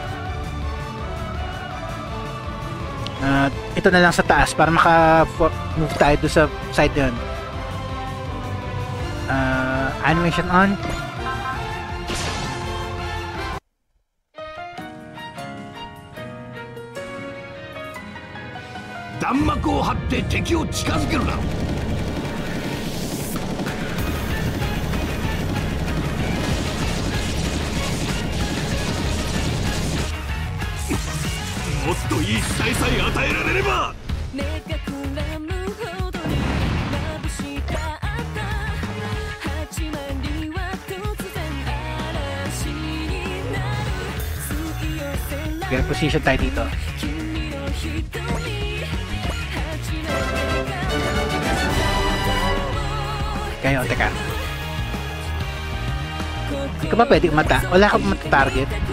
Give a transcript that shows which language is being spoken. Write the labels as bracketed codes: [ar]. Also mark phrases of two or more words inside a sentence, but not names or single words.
[tl] Ito na lang sa taas para maka-move tayo doon sa side yun. [en] Animation on. [ja] Danmakuを張って敵を近づけるな。もっといい時代さえ与えられれば。 [tl] Ganun position tayo dito. Kayo, teka. Hindi ka ba pwede umata? Wala ka mata-target?